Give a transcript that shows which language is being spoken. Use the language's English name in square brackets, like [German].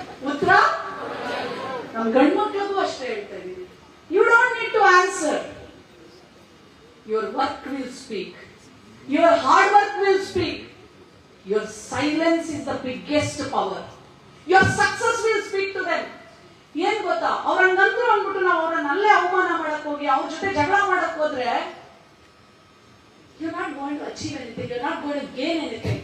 [Kannada] ಉತ್ತರ ನಮ್ ಗಂಡು ಮಕ್ಳಿಗೂ ಅಷ್ಟೇ ಹೇಳ್ತಾ ಇದೀವಿ. [English] You don't need to answer. Your work will speak, your hard work will speak. Your silence is the biggest power. Your success will speak to them. [Kannada] ಏನ್ ಗೊತ್ತಾ, ಅವ್ರಂಗಂದ್ರು ಅಂದ್ಬಿಟ್ಟು ನಾವು ಅವ್ರನ್ನ ಅಲ್ಲೇ ಅವಮಾನ ಮಾಡಕ್ ಹೋಗಿ ಅವ್ರ ಜೊತೆ ಜಗಳ ಮಾಡಕ್ ಹೋದ್ರೆ [English] you're not going to achieve anything, you're not going to gain anything.